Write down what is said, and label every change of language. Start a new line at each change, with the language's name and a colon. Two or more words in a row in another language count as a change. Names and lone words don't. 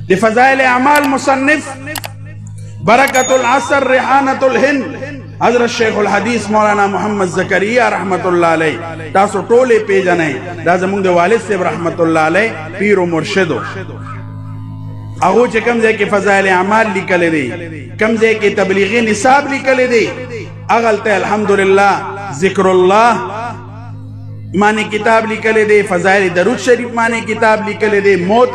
Pashto: د فضائل اعمال مصنف برکت العصر ریحانت الهند حضرت شیخ الحدیث مولانا محمد زکریا
Arabic: رحمت اللہ علیہ
Pashto: تاسو ټولې پیژنئ دا زمونږ د والد صاحب
Arabic: رحمت الله علیه
Pashto: پیر و مرشدو هغه چې کوم ځای کې فضائل اعمال لیکل دي کوم ځای کې تبلیغی نصاب لیکل دي هغه الحمدلله ذکر الله معنی کتاب لیکل دي فضائل درود شریف معنی کتاب لیکل دي موت